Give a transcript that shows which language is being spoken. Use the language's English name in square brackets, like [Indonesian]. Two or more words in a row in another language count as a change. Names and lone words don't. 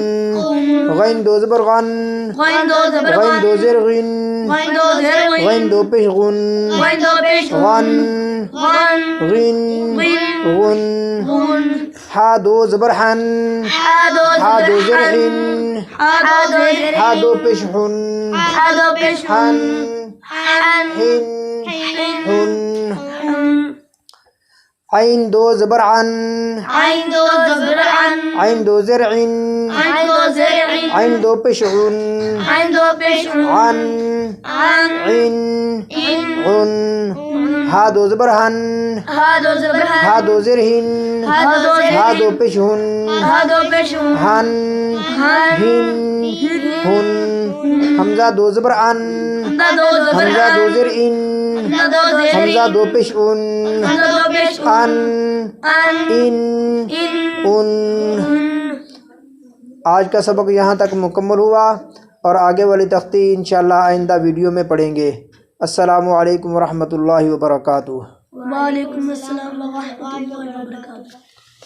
[Urdu] غین دو زبر غَن، غین دو زیر غِن، غین دو پیش غُن، غَن غِن غُن. حا دو زبر حَن، حا دو زیر حِن، حا دو پیش حُن، حَن حِن حُن. عین دو زبر عَن، عین دو زیر عِن، عین دو پیش عُن، عَن عِن عُن. حا دو زبر حَن، حا دو زیر حِن، حا دو پیش حُن، حَن حِن حُن. ہمزہ دو زبر اَن، ہمزہ دو زیر اِن، ہمزہ دو پیش اُن، اَن اِن اُن. آج کا سبق یہاں تک مکمل ہوا اور آگے والی تختی ان شاء اللہ آئندہ ویڈیو میں پڑھیں گے. [Arabic] السلام عليكم ورحمة الله وبركاته. وعليكم السلام ورحمة الله وبركاته.